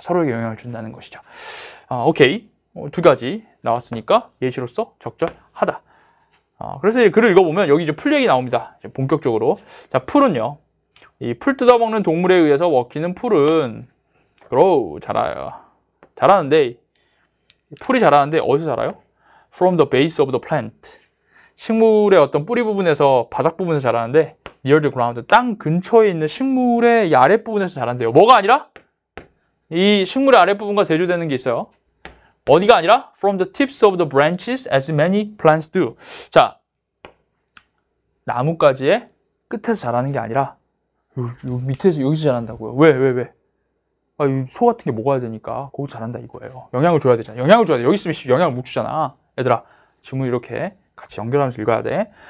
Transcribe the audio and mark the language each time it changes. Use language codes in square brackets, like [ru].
[ko] 서로에게 영향을 준다는 것이죠. 오케이. 두 가지 나왔으니까 예시로서 적절하다. 그래서 이 글을 읽어보면 여기 이제 풀 얘기 나옵니다. 이제 본격적으로. 자, 풀은요. 이 풀 뜯어먹는 동물에 의해서 먹히는 풀은 grow, 자라요. 자라는데, 풀이 자라는데 어디서 자라요? [en] From the base of the plant. [ko] 식물의 어떤 뿌리 부분에서, 바닥 부분에서 자라는데 [en] near the ground, [ko] 땅 근처에 있는 식물의 이 아랫부분에서 자란대요. 뭐가 아니라? 이 식물의 아랫부분과 대조되는 게 있어요. 어디가 아니라? [en] From the tips of the branches as many plants do. [ko] 자, 나뭇가지의 끝에서 자라는 게 아니라 요 밑에서 여기서 자란다고요. 왜? 이 소 같은 게 먹어야 되니까 거기서 자란다 이거예요. 영향을 줘야 되잖아. 영향을 줘야 돼. 여기 있으면 영향을 못 주잖아. 얘들아, 지문 이렇게 같이 연결하면서 읽어야 돼.